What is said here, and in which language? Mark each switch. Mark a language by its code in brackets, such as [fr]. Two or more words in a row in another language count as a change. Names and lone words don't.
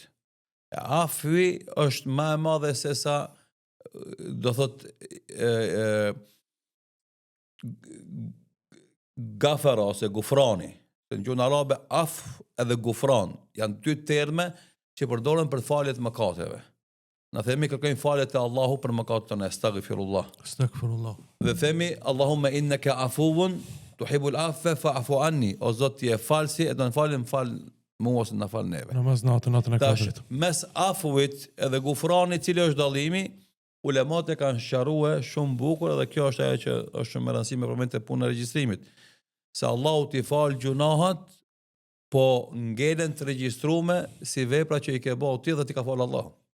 [sq] Afwi është më e madhe se sa do thot gafara ose gufrani. Në gjuhën arabe af edhe gufran janë dy terme që përdoren për faljet mëkateve. Na themi kërkojmë faljet e Allahu për mëkatet tona, astaghfirullah. Astaghfirullah. Dhe themi [ar] اللهم إنك عفو تحب العفو فاعف عني. [sq] O Zot ti je falsi, e do të falim fal mua ose na fal neve. Namaz natën e Tash, katërt. mes afuit edhe gufranit, cili është dallimi, ulemat e kanë sqaruar shumë bukur, edhe kjo është ajo që është shumë e rëndësishme për momentin e punës regjistrimit. Se Allahu t'i fal gjunahat, po ngelen të regjistrume si vepra që i ke bëu ti dhe ti ka fal Allahu.